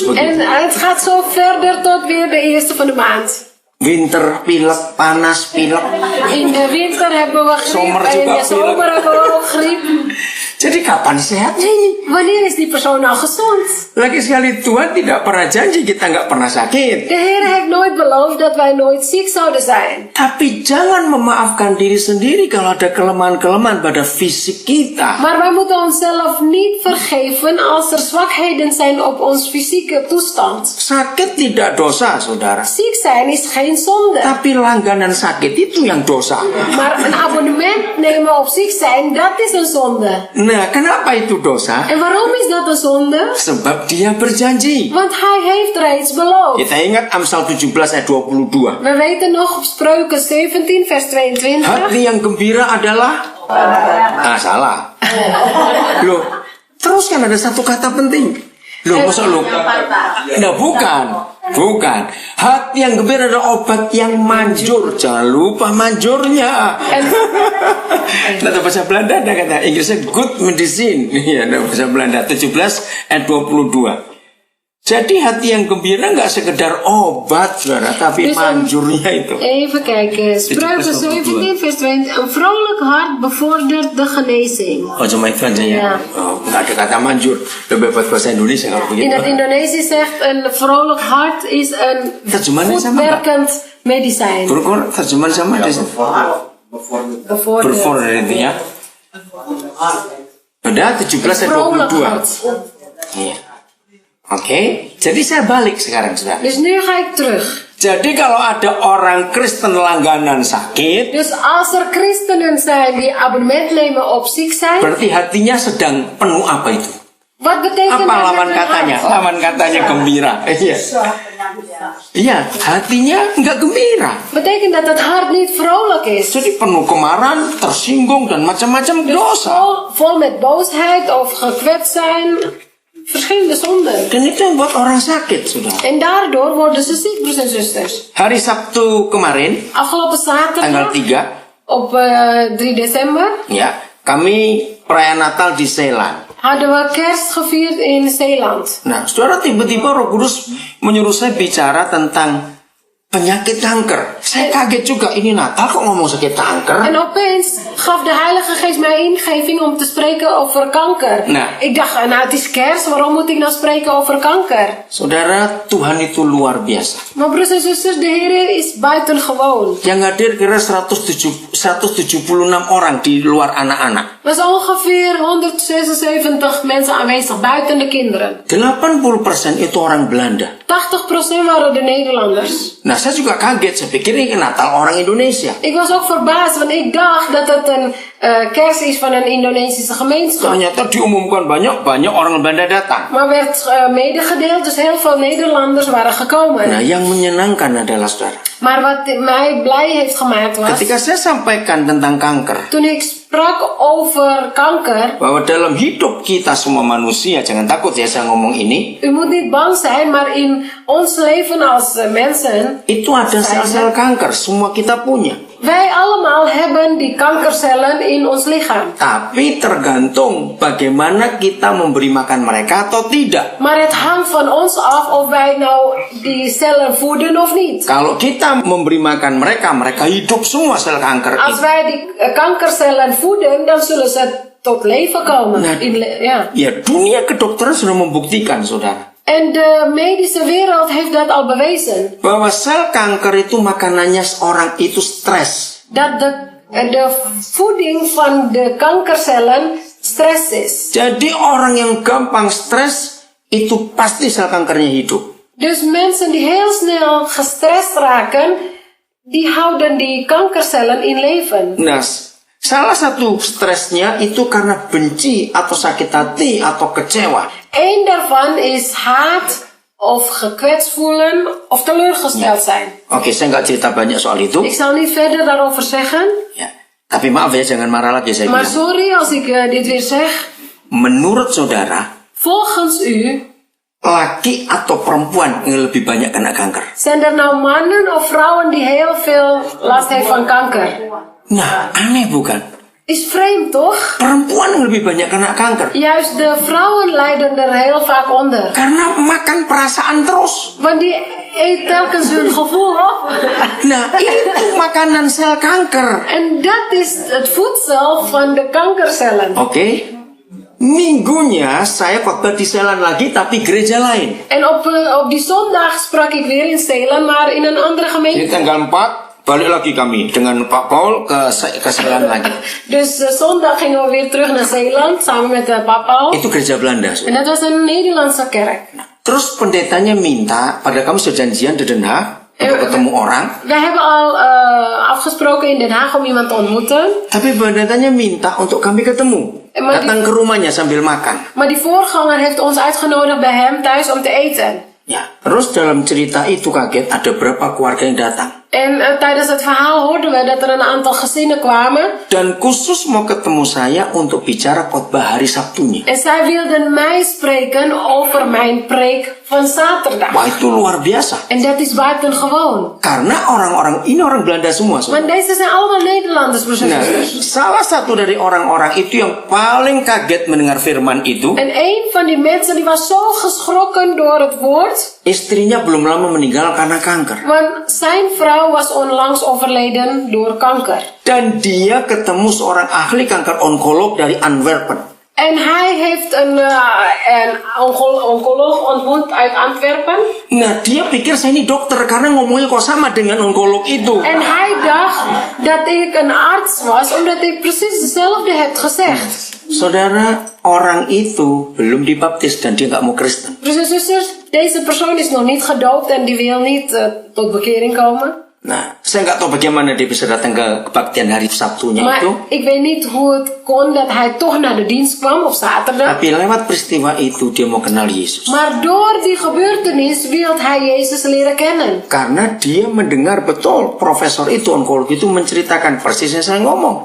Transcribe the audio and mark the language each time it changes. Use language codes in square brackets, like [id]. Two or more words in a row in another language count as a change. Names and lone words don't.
[nl] En [id] begitu. [nl] het gaat zo verder tot weer de eerste van de maand. Winter, [id] pilek, panas, pilek. [nl] In de winter hebben we griep. Zomer En in [id] juga [nl] de zomer hebben we ook griep. [id] Jadi kapan sehatnya ini? [nl] Wanneer is die persoon nou gezond? [id] Lagi sekali Tuhan tidak pernah janji kita nggak pernah sakit. [nl] De Heer heeft nooit beloofd dat wij nooit ziek zouden zijn. [id] Tapi jangan memaafkan diri sendiri kalau ada kelemahan-kelemahan pada fisik kita. [nl] Maar wij moeten onszelf niet vergeven als er zwakheden zijn op ons fysieke toestand. [id] Sakit tidak dosa, saudara. [nl] Ziek zijn is geen zonde. [id] Tapi langganan sakit itu yang dosa. [nl] Maar een abonnement nemen op ziek zijn, dat is een zonde. [id] Nah, kenapa itu dosa? [nl] En waarom is dat een zonde? [id] Sebab dia berjanji. [nl] Want hij heeft reeds beloofd. [id] Kita ingat Amsal 17 ayat 22. [nl] We weten nog op Spreuken 17 vers 22. [id] Hati yang gembira adalah... salah. Loh, terus kan ada satu kata penting. Loh, masa lu? Nah, bukan. Hati yang gembira adalah obat yang manjur. Jangan lupa manjurnya. Nah, bahasa Belanda ada kata Inggrisnya [en] good medicine. [id] Iya, bahasa Belanda 17 ayat 22. Jadi hati yang gembira nggak sekedar obat, saudara, tapi [nl] Dus [id] manjurnya itu. [nl] even kijken. Spreuken 17 vers 20. Een vrolijk hart bevordert de genezing. [id] Oh, cuma itu aja ya? [nl] Ja. [id] Oh, nggak ada kata manjur. Lebih buat bahasa Indonesia kalau [nl] In het [id] begitu. [nl] Indonesisch zegt een vrolijk hart is een [id] Terjemahannya [nl] goed [id] sama nggak? [nl] werkend medicijn. [id] Berkor terjemahan sama di [nl] Bevordert. [id] Before itu ya. Udah 17 dan [nl] Vrolijk [id] 22. [nl] hart. [id] Iya. Oke, jadi saya balik sekarang, saudara. [nl] Dus nu ga ik terug. [id] Jadi kalau ada orang Kristen langganan sakit, [nl] Dus als er christenen zijn die abonnement nemen op ziek zijn, [id] berarti hatinya sedang penuh apa itu? [nl] wat betekent [id] Apa [nl] dat [id] lawan [nl] met hun [id] katanya? [nl] hart? [id] Lawan katanya gembira. Iya. Iya, hatinya nggak gembira. [nl] Betekent dat het hart niet vrolijk is. [id] Jadi penuh kemarahan, tersinggung dan macam-macam dosa. [nl] Vol met boosheid of gekwetst zijn. Verschillende zonden. [id] Dan itu yang buat orang sakit, saudara. [nl] En daardoor worden ze ziek, broers en zusters. [id] Hari Sabtu kemarin, [nl] Afgelopen [id] tanggal [nl] zaterdag, [id] 3, [nl] op 3 december, [id] ya, kami perayaan Natal di Zeeland. [nl] hadden we kerst gevierd in Zeeland. [id] Nah, saudara, tiba-tiba Roh Kudus menyuruh saya bicara tentang penyakit kanker. Saya kaget juga, ini Natal kok ngomong sakit kanker? [nl] En opeens gaf de Heilige Geest mij ingeving om te spreken over kanker. Nou. Ik dacht, nou het is kerst, waarom moet ik nou spreken over kanker? [id] Saudara, Tuhan itu luar biasa. [nl] Maar broers en zusters, de Heer is buitengewoon. [id] Yang hadir kira 176 orang di luar anak-anak. [nl] Er zijn ongeveer 176 mensen aanwezig, buiten de kinderen. [id] 80% itu orang Belanda. [nl] 80% waren de Nederlanders. [id] Nah, saya juga kaget. Saya pikir ini Natal orang Indonesia. [nl] Ik was ook verbaasd, want ik dacht dat het een kerst is van een Indonesische gemeenschap. [id] Ternyata diumumkan banyak orang Belanda datang. [nl] Maar werd medegedeeld, dus heel veel Nederlanders waren gekomen. [id] Nah, yang menyenangkan adalah, saudara, [nl] Maar wat mij blij heeft gemaakt was, [id] ketika saya sampaikan tentang kanker, [nl] toen ik sprak over kanker. [id] bahwa dalam hidup kita semua manusia, jangan takut ya saya ngomong ini, [nl] U moet niet bang zijn, maar in ons leven als mensen, [id] itu ada sel-sel kanker, semua kita punya. [nl] wij allemaal hebben die kankercellen in ons lichaam. [id] Tapi tergantung bagaimana kita memberi makan mereka atau tidak. [nl] Maar het hangt van ons af of wij nou die cellen voeden of niet. [id] Kalau kita memberi makan mereka, mereka hidup semua sel kanker [nl] Als [id] itu. [nl] wij die kankercellen voeden, dan zullen ze tot leven komen. [id] Nah. [nl] Ja. [id] Ya, dunia kedokteran sudah membuktikan, saudara, [nl] En de medische wereld heeft dat al bewezen. [id] bahwa sel kanker itu makanannya orang itu stres. [nl] Dat de voeding van de kankercellen stress is. [id] Jadi orang yang gampang stres itu pasti sel kankernya hidup. [nl] Dus mensen die heel snel gestrest raken, die houden die kankercellen in leven. [id] Nah, salah satu stresnya itu karena benci atau sakit hati atau kecewa. [nl] Eén daarvan is haat of gekwetst voelen of teleurgesteld zijn. [id] Oke, saya nggak cerita banyak soal itu. [nl] Ik zal niet verder daarover zeggen, [id] Ya, tapi maaf ya, jangan marah lagi saya [nl] maar [id] bilang. [nl] sorry als ik dit weer zeg. [id] Menurut saudara, [nl] Volgens u, [id] laki atau perempuan yang lebih banyak kena kanker? [nl] zijn er nou mannen of vrouwen die heel veel last heeft van kanker? [id] Nah, aneh bukan? [nl] Is vreemd toch? [id] Perempuan yang lebih banyak kena kanker. [nl] Juist de vrouwen lijden er heel vaak onder. [id] Karena makan perasaan terus. [nl] Want die eet telkens hun gevoel op. [id] Nah, itu makanan sel kanker. [nl] En dat is het voedsel van de kankercellen. [id] Oke. Minggunya saya khotbah di Zeeland lagi, tapi gereja lain. [nl] En op die zondag sprak ik weer in Zeeland, maar in een andere [id] Jadi [nl] gemeente. [id] tanggal 4 balik lagi kami dengan Pak Paul ke Zeeland lagi. [nl] Dus zondag gingen we weer terug naar Zeeland samen met papa. [id] Itu gereja Belanda. [nl] En dat was een Nederlandse kerk. [id] Terus pendetanya minta pada kami sudah janjian di Den Haag untuk ketemu orang. [nl] We hebben al afgesproken in Den Haag om iemand te ontmoeten. [id] Tapi pendetanya minta untuk kami ketemu. [nl] Maar [id] Datang ke rumahnya sambil makan. [nl] Maar die voorganger heeft ons uitgenodigd bij hem thuis om te eten. [id] Ya, terus dalam cerita itu kaget ada berapa keluarga yang datang. [nl] En tijdens het verhaal hoorden we dat er een aantal gezinnen kwamen. [id] Dan khusus mau ketemu saya untuk bicara khotbah hari Sabtunya. [nl] En zij wilden mij spreken over mijn preek van zaterdag. [id] Wah, itu luar biasa. [nl] En dat is buitengewoon. [id] Karena orang-orang ini orang Belanda semua. [nl] Want deze zijn allemaal Nederlanders, broers en [id] Nah, [nl] zusters. [id] salah satu dari orang-orang itu yang paling kaget mendengar firman itu, [nl] En een van die mensen die was zo geschrokken door het woord. [id] istrinya belum lama meninggal karena kanker. [nl] Want zijn vrouw was onlangs overleden door kanker. [id] Dan dia ketemu seorang ahli kanker onkolog dari Antwerpen. [nl] En hij heeft een oncoloog ontmoet uit Antwerpen. [id] Nah, dia pikir saya ini dokter karena ngomongnya kok sama dengan onkolog itu. [nl] En hij dacht dat ik een arts was, omdat ik precies hetzelfde heb gezegd. [id] Saudara, orang itu belum dibaptis dan dia nggak mau Kristen. [nl] Broers en zusters, deze persoon is nog niet gedoopt en die wil niet tot bekering komen. [id] Nah, saya nggak tahu bagaimana dia bisa datang ke kebaktian hari Sabtunya [nl] Maar [id] itu. [nl] ik weet niet hoe het kon dat hij toch naar de dienst kwam op zaterdag. [id] Tapi lewat peristiwa itu dia mau kenal Yesus. [nl] Maar door die gebeurtenis wil hij Jezus leren kennen. [id] Karena dia mendengar betul profesor itu, onkolog itu menceritakan persis yang saya ngomong.